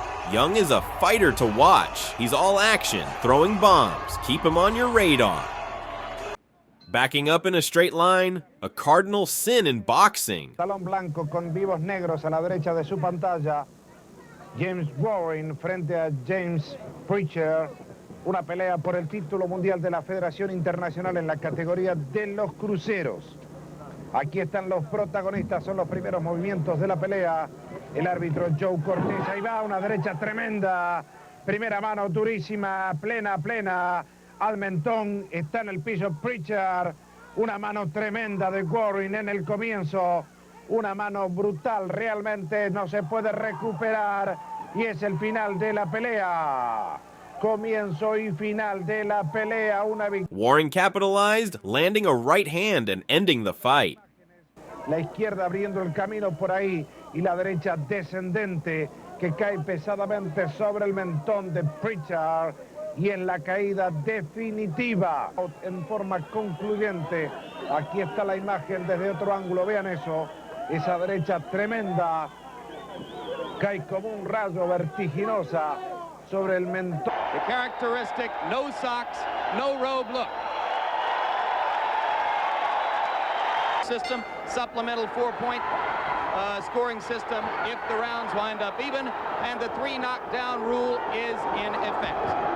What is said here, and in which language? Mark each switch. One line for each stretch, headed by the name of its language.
English: Young is a fighter to watch. He's all action, throwing bombs. Keep him on your radar. Backing up in a straight line, a cardinal sin in boxing.
Spanish: Talón blanco con vivos negros a la derecha de su pantalla. James Warren frente a James Preacher. Una pelea por el título mundial de la Federación Internacional en la categoría de los cruceros. Aquí están los protagonistas, son los primeros movimientos de la pelea. El árbitro Joe Cortés, ahí va, una derecha tremenda. Primera mano durísima, plena al mentón. Está en el piso Preacher. Una mano tremenda de Warren en el comienzo. Una mano brutal, realmente no se puede recuperar. Y es el final de la pelea. Comienzo y final de la pelea.
English: Warren capitalized, landing a right hand and ending the fight.
Spanish: La izquierda abriendo el camino por ahí y la derecha descendente que cae pesadamente sobre el mentón de Preacher y en la caída definitiva en forma concluyente. Aquí está la imagen desde otro ángulo, vean eso, esa derecha tremenda cae como un rayo vertiginosa sobre el mentón.
English: The characteristic no socks, no robe look. System, supplemental 4-point scoring system if the rounds wind up even, and the 3 knockdown rule is in effect.